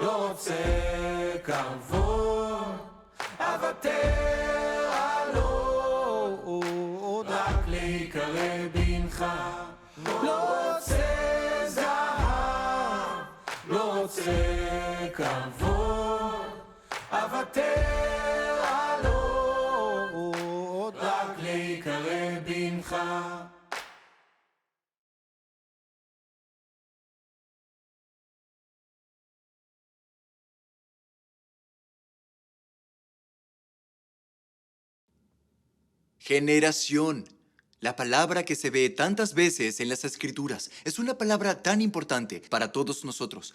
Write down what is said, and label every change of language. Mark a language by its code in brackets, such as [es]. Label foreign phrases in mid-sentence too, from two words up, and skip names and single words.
[he] רוצה כבוד, אוותר על עוד, רק להיקרא בנך. לא רוצה זהב, לא רוצה כבוד, אוותר על עוד, רק להיקרא בנך. [es] Generación. La palabra que se ve tantas veces en las escrituras es una palabra tan importante para todos nosotros.